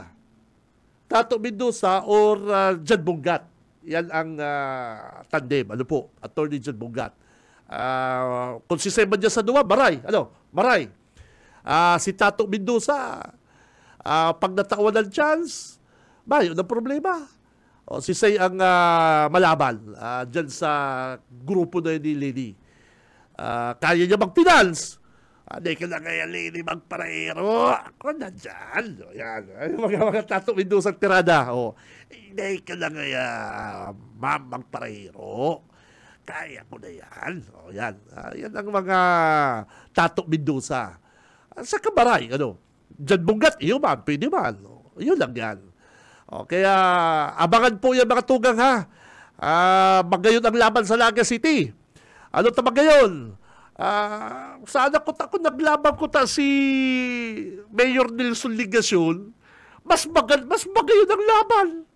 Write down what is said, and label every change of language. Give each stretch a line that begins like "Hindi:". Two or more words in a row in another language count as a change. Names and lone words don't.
Bikol: Tato Mendoza or Jan Bungat.
Filipino: Yan ang tandem. Attorney Jan Bungat.
Bikol: Kung si Sema dyan sa duwa, maray. Maray.
Filipino: Si Tato Mendoza, pag natawan ng chance, yun ang problema.
Bikol: Si Say ang malaban dyan sa grupo na ni Lady.
Filipino: Kaya niya mag-finance. Hindi ka na kaya Lady magparehero. Ako na dyan. Yan. Mga Tato Mendoza tirada. Hindi ka na kaya ma'am magparehero. Kaya ko na yan. Yan. Yan ang mga Tato Mendoza.
Bikol: Sa Kabaray, Jan Bungat, iyo man, pwede man.
Filipino: Yun lang yan.
Bikol: Kaya abangan po yan mga tugang magayon ang laban sa Naga City. Ano ta magayon? Sana ko naglaban ko si Mayor Nelson Ligasyon, mas magayon ang laban.